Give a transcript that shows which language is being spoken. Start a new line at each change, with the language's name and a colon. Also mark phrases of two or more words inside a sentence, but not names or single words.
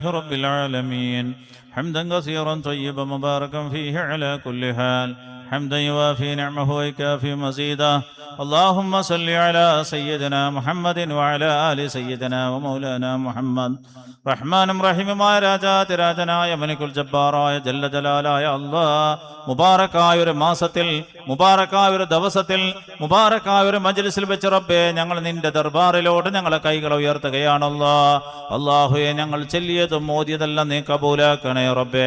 Arabic: رب العالمين حمدا كثيرا طيبا مباركا فيه على كل حال حمدا يوافي نعمه ويكافي مزيدا اللهم صل على سيدنا محمد وعلى آل سيدنا ومولانا محمد
Malayalam: റഹ്മാനും റഹീമുമായ രാജാതിരാജനായ മലിക്കുൽ ജബ്ബാറായ ജല്ല ജലാലായ അല്ലാഹ് മുബാറക്കായ ഒരു മാസത്തിൽ മുബാറക്കായ ഒരു ദിവസത്തിൽ മുബാറക്കായ ഒരു മജ്ലിസിൽ വെച്ച് റബ്ബേ ഞങ്ങൾ നിന്റെ ദർബാറിലോട്ട് ഞങ്ങളെ കൈകൾ ഉയർത്തുകയാണല്ലോ. അല്ലാഹുവേ ഞങ്ങൾ ചൊല്ലിയതും മോദിയതെല്ലാം നീ കബൂലാക്കണേ റബ്ബേ.